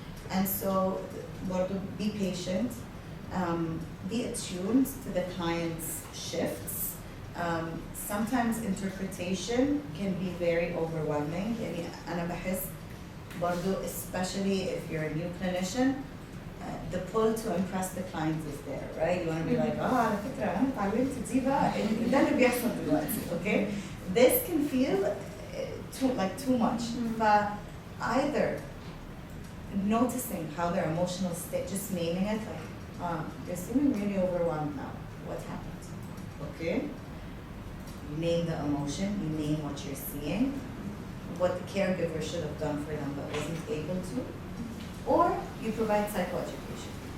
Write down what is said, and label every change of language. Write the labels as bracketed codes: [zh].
[en] And so, be patient, be attuned to the client's shifts. Sometimes interpretation can be very overwhelming. [ar] يعني أنا بحس برضو, [en] especially if you're a new clinician, the pull to impress the client is there, right? You want to be like, [ar] على فكرة أنا اتعلمت دي بقى, ده اللي بيحصل دلوقتي, [en] okay? This can feel too much. But either noticing how their emotional state, just naming it, like, you're seeming really overwhelmed now. What happened? Okay? You name the emotion, you name what you're seeing, what the caregiver should have done for them but wasn't able to, or you provide psychoeducation.